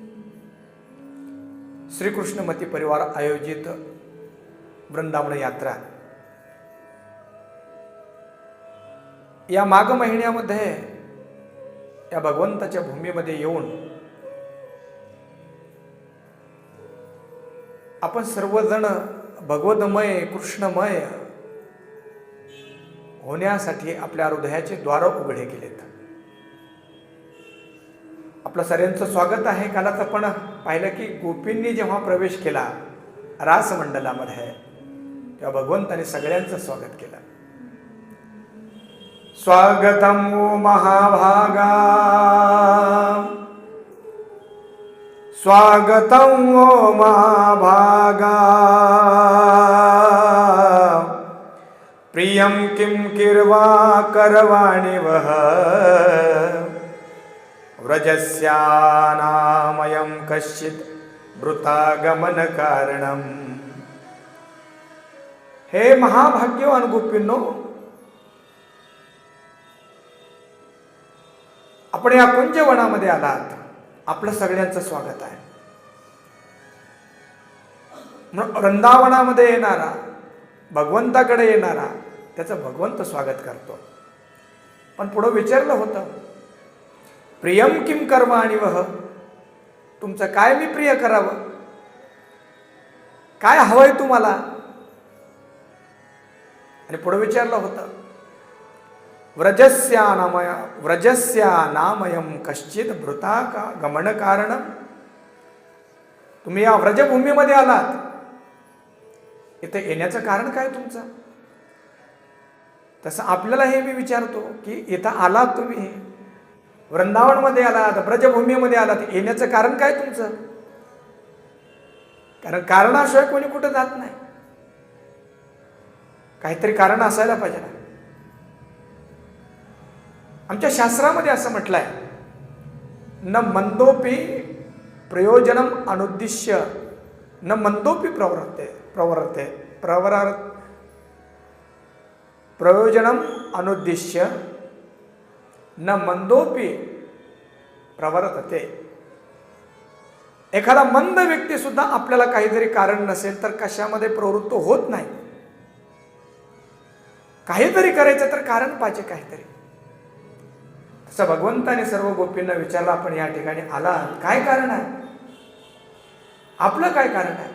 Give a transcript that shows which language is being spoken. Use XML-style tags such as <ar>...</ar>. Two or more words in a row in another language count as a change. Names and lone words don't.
<mr>श्रीकृष्णमती परिवार आयोजित वृंदावन यात्रा या माघ महिन्यामध्ये या भगवंताच्या भूमीमध्ये येऊन आपण सर्वजण भगवतमय कृष्णमय होण्यासाठी आपल्या हृदयाचे द्वार उघडे केलेत। आपलं सर्वांचं स्वागत आहे। कालच आपण पाहिलं की गोपींनी जेव्हा प्रवेश केला रासमंडलामध्ये तेव्हा भगवंताने सगळ्यांचं स्वागत केलं।</mr> <sa>स्वागतम ओ महाभागा, स्वागतम ओ महाभागा, प्रियम किम किर्वा करवाणि वह, व्रजस्यानामयं कश्चित् भृतागमन कारणम।</sa> <mr>हे महाभाग्यवान गोपींनो, आपण या कुंजवनामध्ये आलात, आपलं सगळ्यांचं स्वागत आहे। वृंदावनामध्ये येणारा भगवंताकडे येणारा त्याचं भगवंत स्वागत करतो। पण पुढे विचारलं होतं</mr> <sa>प्रियम किम करवाणि वह,</sa> <mr>तुमचं काय मी प्रिय करावं, काय हवंय तुम्हाला। आणि पुढे विचारलं होतं</mr> <sa>व्रजस्यानामयं कश्चित् भृता का गमन कारणम,</sa> <mr>तुम्ही या व्रजभूमीमध्ये आलात, इथे येण्याचं कारण काय तुमचं। तसं आपल्याला हे मी विचारतो की इथं आलात तुम्ही, वृंदावनमध्ये आलात, ब्रजभूमीमध्ये आलात, येण्याचं कारण काय तुमचं। कारण कारणाशिवाय कोणी कुठं जात नाही, काहीतरी कारण असायला पाहिजे ना। आमच्या शास्त्रामध्ये असं म्हटलंय,</mr> <sa>न मंदोपि प्रयोजनम अनुद्दिश्य न मंदोपि प्रयोजनम अनुद्दिश्य न मंदोपि प्रवर्तते।</sa> <mr>एखादा मंद व्यक्ती सुद्धा आपल्याला काहीतरी कारण नसेल तर कशामध्ये प्रवृत्त होत नाही। काहीतरी करायचं तर कारण पाहिजे काहीतरी। तसं भगवंताने सर्व गोपींना विचारलं, आपण या ठिकाणी आलात, काय कारण आहे, आपलं काय कारण आहे।</mr>